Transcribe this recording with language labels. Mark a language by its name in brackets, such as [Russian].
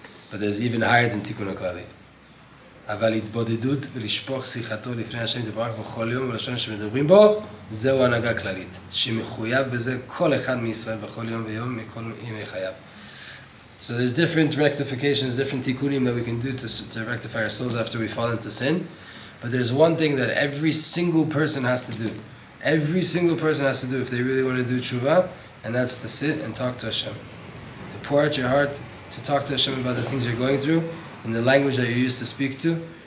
[English] But there's even higher than Tikkun HaKlali. [Hebrew] אבל התבודדות ולשפוך שיחתו לפני השם יתברך בכל יום ולשון שמדברים בו, זהו הנהגה כללית, שמחויב בזה כל אחד מישראל בכל יום ויום מכל ימי חייו. [English] So there's different rectifications, different tikkunim that we can do to rectify our souls after we fall into sin. But there's one thing that every single person has to do. Every single person has to do if they really want to do tshuva, and that's to sit and talk to Hashem. To pour out your heart, to talk to Hashem about the things you're going through, in the language that you're used to speak to.